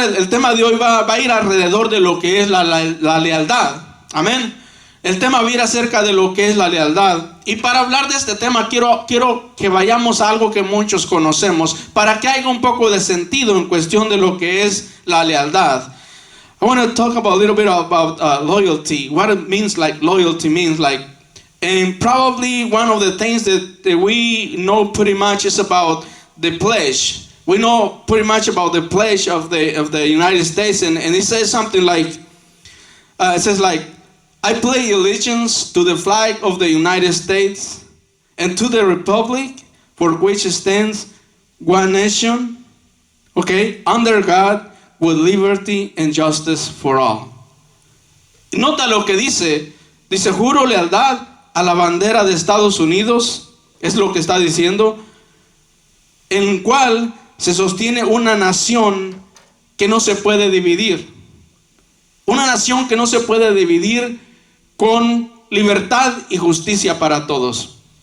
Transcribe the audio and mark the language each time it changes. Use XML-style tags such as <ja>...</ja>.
<es>El tema de hoy va a ir alrededor de lo que es la lealtad. Amén. El tema va a ir acerca de lo que es la lealtad. Y para hablar de este tema quiero que vayamos a algo que muchos conocemos, para que haya un poco de sentido en cuestión de lo que es la lealtad.</es> <en>I want to talk about a little bit about loyalty. What it means, like loyalty means, like, and probably one of the things that we know pretty much is about the pledge. We know pretty much about the pledge of the United States, and it says something like, it says like, I pledge allegiance to the flag of the United States and to the republic for which stands one nation, okay, under God, with liberty and justice for all.</en> <es>Nota lo que dice juro lealtad a la bandera de Estados Unidos, es lo que está diciendo, en cual se sostiene una nación que no se puede dividir. Una nación que no se puede dividir, con libertad y justicia para todos.</es>